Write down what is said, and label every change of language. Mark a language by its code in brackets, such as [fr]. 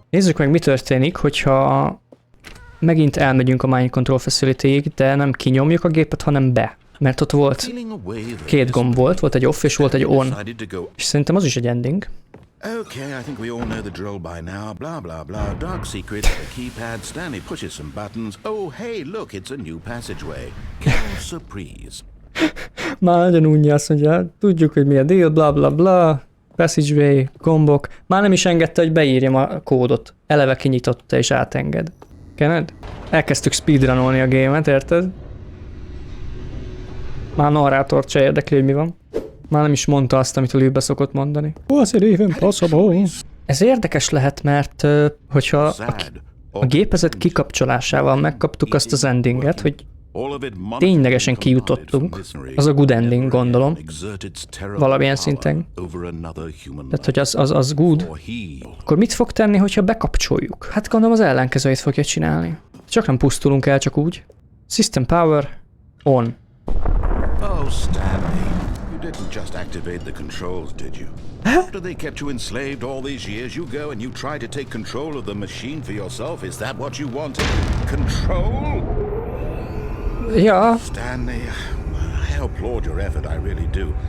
[hu] Nézzük meg, mi történik, hogyha megint elmegyünk a Mind Control Facility-ig, de nem kinyomjuk a gépet, hanem be. Mert ott volt 2 gomb volt egy off és volt egy on. És szerintem az is egy ending. [en] Okay, I think we all know the drill by now. Blah, blah, blah. Dark secret, a keypad, Stanley pushes some buttons. Oh, hey, look, it's a new passageway. Surprise. [hu] Már nagyon unja, azt mondja, tudjuk, hogy mi a deal, bla bla bla, passageway, gombok. Már nem is engedte, hogy beírjam a kódot. Eleve kinyitotta és átenged. Kened? Elkezdtük speedrunolni a gémet, érted? Már narrátort se érdekli, hogy mi van. Már nem is mondta azt, amit a lőbe szokott mondani. [en] Was it even possible? [hu] Ez érdekes lehet, mert hogyha a gépezet kikapcsolásával megkaptuk azt az endinget, hogy ténylegesen kijutottunk, az a good ending, gondolom, valamilyen szinten. Tehát, hogy az good, akkor mit fog tenni, hogyha bekapcsoljuk? Hát gondolom az ellenkezőjét fogja csinálni. Csak nem pusztulunk el csak úgy. [en] System power on. Oh, Stanley, you didn't just activate the controls, did you? After they kept you enslaved all these years, you go and you try to take control of the machine for yourself. Is that what you wanted? Control? Yeah. Stanley, I applaud your effort, I really do.